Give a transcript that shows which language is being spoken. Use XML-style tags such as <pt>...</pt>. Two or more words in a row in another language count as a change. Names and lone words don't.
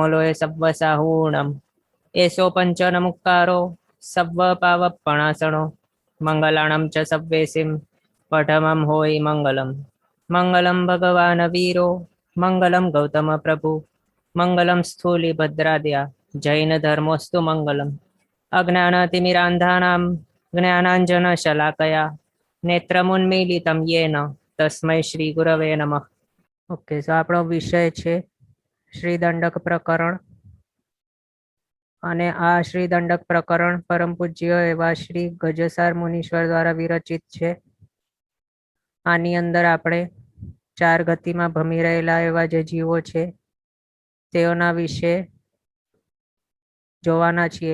<pra>लोय सव्वसाहूणम् एषो पञ्चनमुक्कारो सव्वपावपणासनो मङ्गलाणं च सव्वेसिं पठमं होयि मङ्गलम्</pra> <sa>मङ्गलं भगवान् वीरो मङ्गलं गौतमप्रभु मङ्गलं स्थूलिभद्राद्या जैनधर्मोऽस्तु मङ्गलम् अज्ञानतिमिरान्धानां ज्ञानाञ्जनशलाकया नेत्रमुन्मीलितं येन तस्मै श्री गुरवे नमः।</sa> <gu>ઓકે, તો આપણો વિષય છે શ્રીદંડક પ્રકરણ અને આ શ્રીદંડક પ્રકરણ પરમ પૂજ્ય એવા શ્રી ગજસાર મુનીશ્વર દ્વારા વિરચિત છે. આની અંદર આપણે ચાર ગતિમાં ભમી રહેલા એવા જે જીવો છે તેઓના વિશે જોવાના છીએ.</gu>